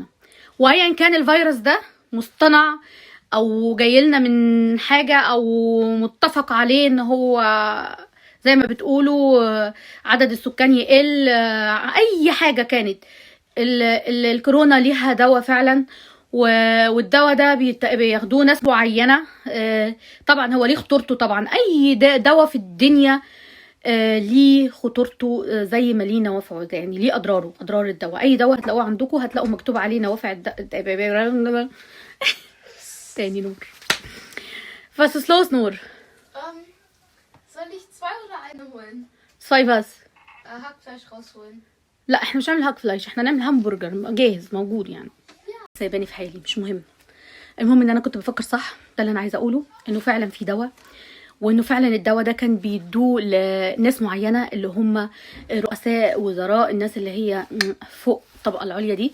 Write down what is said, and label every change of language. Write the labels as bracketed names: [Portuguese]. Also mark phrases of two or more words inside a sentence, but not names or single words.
[Arabic] وايا كان الفيروس ده مصطنع او جاي لنا من حاجه او متفق عليه ان هو زي ما بتقولوا عدد السكان يقل، اي حاجه كانت، الكورونا ليها دواء فعلا، والدواء ده بياخدوه ناس معينه. طبعا هو ليه خطورته، طبعا اي دواء في الدنيا ليه خطورته زي ما ليه نوافعه، يعني ليه اضراره. اضرار الدواء، اي دواء هتلاقوه عندكم هتلاقوا مكتوب عليه نوافع تاني نور. [German] Was ist los, Nur? Soll ich 2 oder eine holen? 2 was? Hackfleisch rausholen. [Arabic] لا احنا مش هنعمل هاك فلاش، احنا هنعمل همبرجر جاهز موجود يعني. سايباني في حالي، مش مهم. المهم ان انا كنت بفكر صح، ده اللي انا عايزه اقوله، انه فعلا في دواء، وانه فعلا الدواء ده كان بيدوه لناس معينه اللي هم رؤساء وزراء، الناس اللي هي فوق الطبقه العليا دي.